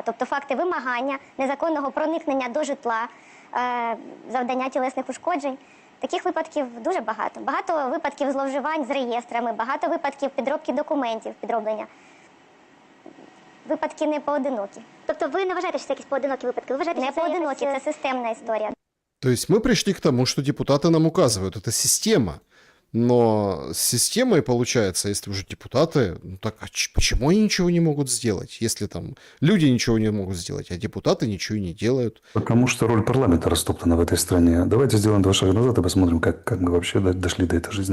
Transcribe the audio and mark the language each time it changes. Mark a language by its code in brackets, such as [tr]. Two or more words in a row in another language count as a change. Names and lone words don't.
[uk] Тобто факти вимагання, незаконного проникнення до житла, завдання тілесних ушкоджень. Таких випадків дуже багато. Багато випадків зловживань з реєстрами, багато випадків підробки документів, підроблення. Випадки не поодинокі. Тобто ви не вважаєте, що це якісь поодинокі випадки? Ви вважаєте, що це поодинокі, це системна історія? [ru] То есть мы пришли к тому, что депутаты нам указывают. Это система. Но с системой получается, если уже депутаты, ну так почему они ничего не могут сделать? Если там люди ничего не могут сделать, а депутаты ничего и не делают. Потому что роль парламента растоптана в этой стране. Давайте сделаем 2 шага назад и посмотрим, как мы вообще дошли до этой жизни.